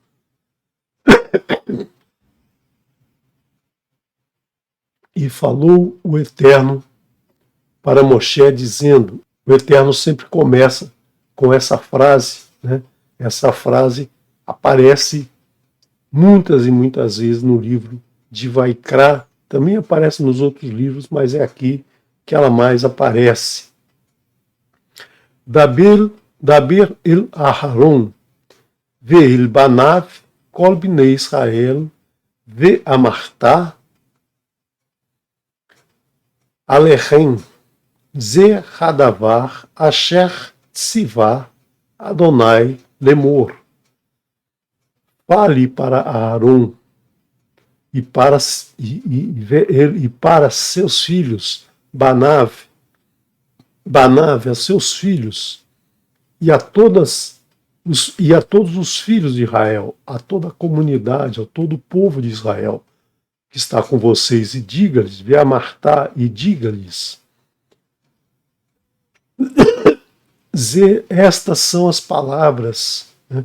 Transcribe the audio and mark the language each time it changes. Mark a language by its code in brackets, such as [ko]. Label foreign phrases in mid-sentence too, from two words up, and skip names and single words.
[pt] E falou o Eterno para Moshe, dizendo, o Eterno sempre começa com essa frase, né? Essa frase aparece muitas e muitas vezes no livro de Vaikra, também aparece nos outros livros, mas é aqui que ela mais aparece. [he] דבר אל אהרן ואל בניו כל בני ישראל ואמרת אליהם זה הדבר אשר צוה ה' לאמר. [pt] Fale para Aaron e para seus filhos, Banav a seus filhos, e a todos os filhos de Israel, a toda a comunidade, a todo o povo de Israel que está com vocês, e diga-lhes, Ve'amartá, e diga-lhes, Estas são as palavras, né?